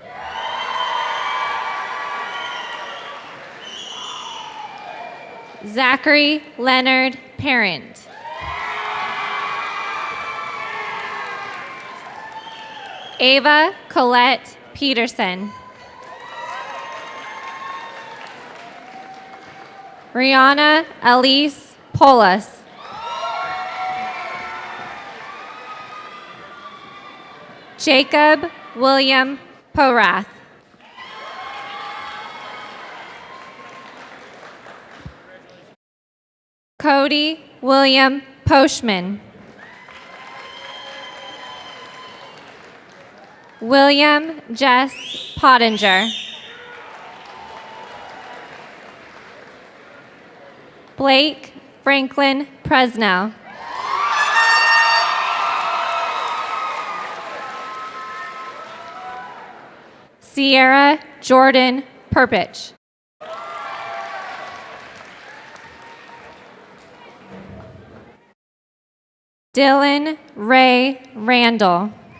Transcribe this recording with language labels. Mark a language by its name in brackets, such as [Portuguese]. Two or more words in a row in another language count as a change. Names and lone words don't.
[English] Zachary Leonard Parent. Ava Colette Peterson. Rihanna Elise Polis. Jacob William Porath. Cody William Poshman. William Jess Pottinger. Blake Franklin Presnell. Sierra Jordan Perpich. Dylan Ray Randall.